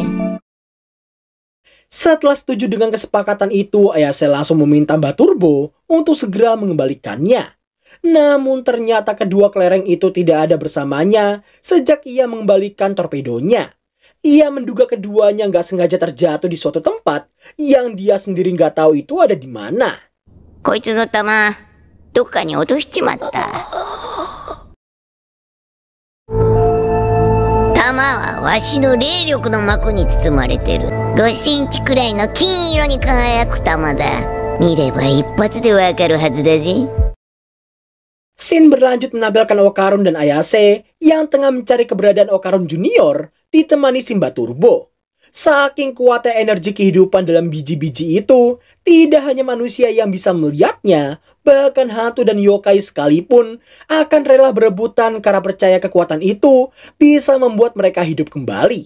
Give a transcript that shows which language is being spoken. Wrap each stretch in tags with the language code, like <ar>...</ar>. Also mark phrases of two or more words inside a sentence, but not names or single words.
<id>Setelah setuju dengan kesepakatan itu, Ayase langsung meminta Mbak Turbo untuk segera mengembalikannya. Namun ternyata kedua kelereng itu tidak ada bersamanya sejak ia mengembalikan torpedonya. Ia menduga keduanya nggak sengaja terjatuh di suatu tempat yang dia sendiri nggak tahu itu ada di mana.</id> <ja>こいつの弾、どっかに落としちまった。弾はわしの霊力の膜に包まれてる。5センチくらいの金色に輝く弾だ。見れば一発でわかるはずだぜ。</ja> <id>Scene berlanjut menampilkan Okarun dan Ayase yang tengah mencari keberadaan Okarun Junior ditemani si Mbak Turbo. Saking kuatnya energi kehidupan dalam biji-biji itu, tidak hanya manusia yang bisa melihatnya, bahkan hantu dan yokai sekalipun akan rela berebutan karena percaya kekuatan itu bisa membuat mereka hidup kembali.</id>